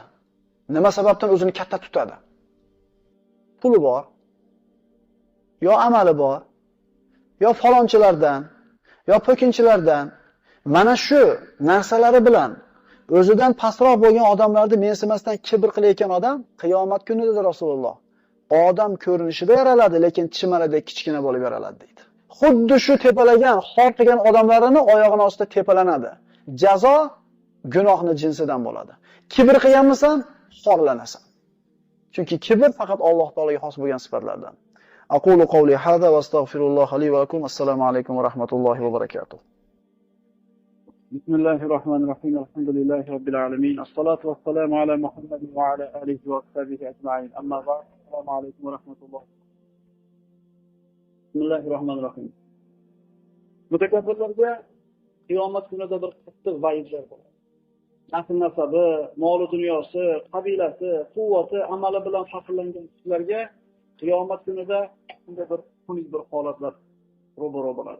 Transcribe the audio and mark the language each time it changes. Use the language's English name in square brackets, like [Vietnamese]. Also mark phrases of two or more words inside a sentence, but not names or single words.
[Uzbek] Nima sababdan o'zini katta tutadi? Puli bor, yo amali bor, yo falonchilardan, yo po'kinchilardan mana shu narsalari bilan o'zidan pastroq bo'lgan odamlarni mensimasdan kibr qilayotgan odam qiyomat kunida Rasululloh odam ko'rinishida yaraladi, lekin chimaradek kichkina bo'lib yaraladi deydi. Xuddi shu tepalagan, xor qilgan odamlarini oyog'ini ostida tepalanadi. Jazo gunohni jinsidan bo'ladi. Kibr qilganmisan, xorlanasan. Chunki kibr faqat Alloh taolaga xos bo'lgan sifatlardan. [Arabic] أقول قولي هذا وأستغفر الله لي ولكم. السلام عليكم ورحمة الله وبركاته. بسم الله الرحمن الرحيم. الحمد لله رب العالمين. الصلاة والسلام على محمد وعلى آله وصحبه أجمعين. أما بعد. السلام عليكم ورحمة الله. بسم الله الرحمن الرحيم. [Uzbek] Mutakabbirlarga qiyomat kunida bir qattiq va'idlar bo'ladi. Nasl nasabi, mol dunyosi, qabilasi, quvvati, amali bilan faxrlangan kishilarga qiyomat kunida shunday bir xunuk bir holatlar ro'baro bo'ladi.